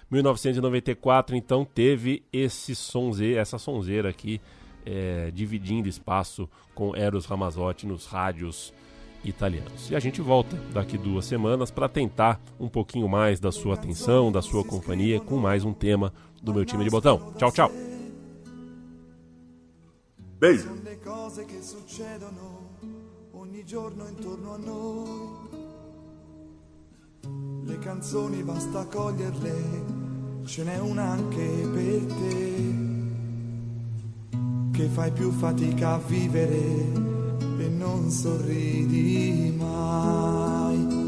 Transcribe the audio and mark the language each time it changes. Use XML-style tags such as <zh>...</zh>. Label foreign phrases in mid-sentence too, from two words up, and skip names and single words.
<pt>1994, então, teve essa sonzeira aqui, dividindo espaço com Eros Ramazzotti nos rádios italianos. E a gente volta daqui 2 semanas para tentar um pouquinho mais da sua atenção, da sua companhia, com mais um tema do meu time de botão. Tchau, tchau! Beijo.</pt> <it>Le cose che succedono ogni giorno intorno a noi. Le canzoni basta coglierle, ce n'è una anche per te. Che fai più fatica a vivere e non sorridi mai.</it>